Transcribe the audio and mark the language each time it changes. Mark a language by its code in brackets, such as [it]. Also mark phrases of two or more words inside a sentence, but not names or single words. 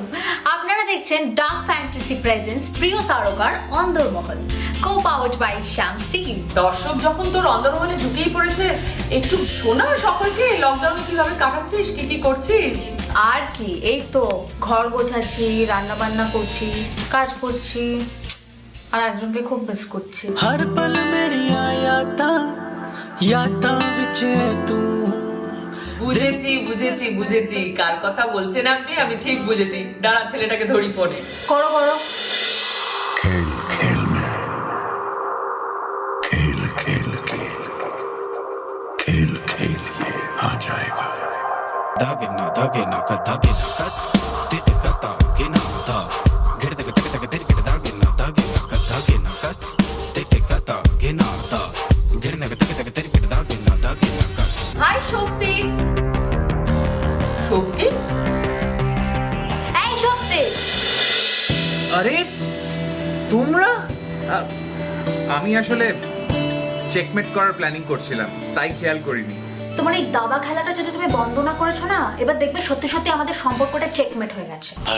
[bn] আপনারা দেখছেন ডার্ক ফ্যান্টাসি প্রেজেন্স প্রিয় তারকার অন্দরমহল, [en] co powered by [bn] শ্যামস টিভি। দর্শক যখন তোর অন্দরমহলে ঢুকেই পড়েছে, একটু শোনা সকলকে লকডাউনে কিভাবে কাটাচ্ছিস, কি কি করছিস? আর কি, এই তো ঘর গোছাচ্ছি, রান্না বান্না করছি, কাজ করছি, আর একজনকে খুব মিস করছি। [pa] ਹਰ ਪਲ ਮੇਰੀ ਯਾਦਾ ਵਿਚ ਤੂ। [bn] বুঝেছি বুঝেছি বুঝেছি কার কথা বলছেন আপনি, আমি ঠিক বুঝেছি। দাঁড়া, ছেলেটাকে ধরি ফোনে। করো করো। [hi] खेल खेल में खेल खेल के खेल खेल ये आ जाएगा। दागे ना का दागे ना का तेरे कता के ना दा गिर तक तक तक तेरे के दागे ना का दागे ना का तेरे कता के ना दा गिर तक तक तक तेरे के दागे ना का। [bn] হাই শক্তি। শক্তি? এই শক্তি, আরে তোমরা আমি আসলে চেকমেট করার প্ল্যানিং করছিলাম, তাই খেয়াল করিনি। তোমার এই দাবা খেলাটা যদি তুমি বন্ধ না করেছো না, এবার দেখবে সত্যি সত্যি আমাদের সম্পর্কটা চেকমেট হয়ে গেছে।